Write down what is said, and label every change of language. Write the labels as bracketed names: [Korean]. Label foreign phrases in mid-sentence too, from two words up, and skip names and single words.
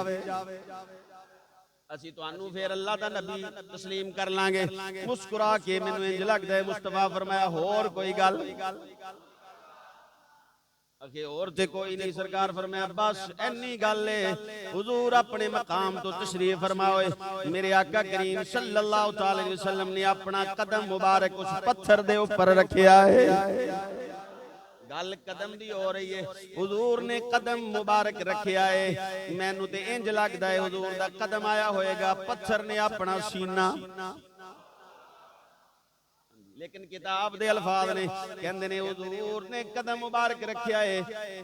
[Punjabi] اسی تہانوں فیر اللہ دا نبی تسلیم کر لانگے. مسکرا کے مینوں اِنج لگدا ہے مصطفیٰ فرمایا ہور کوئی گل? اگے اور تے کوئی نہیں. سرکار فرمایا بس اِنی گل ہے۔ حضور اپنے مقام توں تشریف فرمائے. میرے آقا کریم [Arabic] صلى الله عليه وسلم [Punjabi] نے اپنا قدم مبارک اس پتھر دے اُتے رکھیا ہے. گل قدم دی ہو رہی ہے، حضور نے قدم مبارک رکھیا ہے. مینوں تے اِنج لگدا ہے حضور دا قدم آیا ہوئے گا، پتھر نے اپنا سینہ، لیکن کتاب دے الفاظ نے کہندے نے حضور نے قدم مبارک رکھیا ہے.